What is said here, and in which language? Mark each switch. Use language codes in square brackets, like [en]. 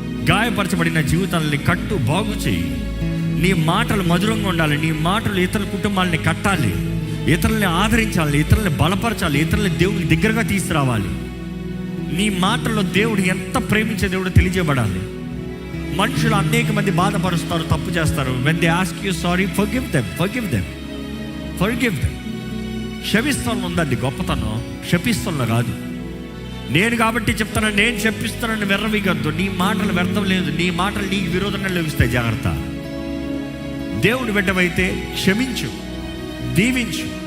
[te] గాయపరచబడిన జీవితాలని కట్టు, బాగు చేయి. నీ మాటలు మధురంగా ఉండాలి. నీ మాటలు ఇతరుల కుటుంబాలని కట్టాలి, ఇతరులని ఆదరించాలి, ఇతరులని బలపరచాలి, ఇతరులని దేవుడికి దగ్గరగా తీసుకురావాలి. నీ మాటల్లో దేవుడు ఎంత ప్రేమించే దేవుడు తెలియజేయబడాలి. మనుషులు అనేక మంది బాధపరుస్తారు, తప్పు చేస్తారు. [en] when they ask you sorry, forgive them. [te] క్షమిస్తాను ఉందండి గొప్పతనం, శపిస్తాను కాదు. నేను కాబట్టి చెప్తాను, నేను శపిస్తానని వెర్రవీగద్దు. నీ మాటలు వ్యర్థం లేదు. నీ మాటలు నీకు విరోధంగా లభిస్తాయి. జాగ్రత్త. దేవుడు బిడ్డవైతే క్షమించు, దీవించు.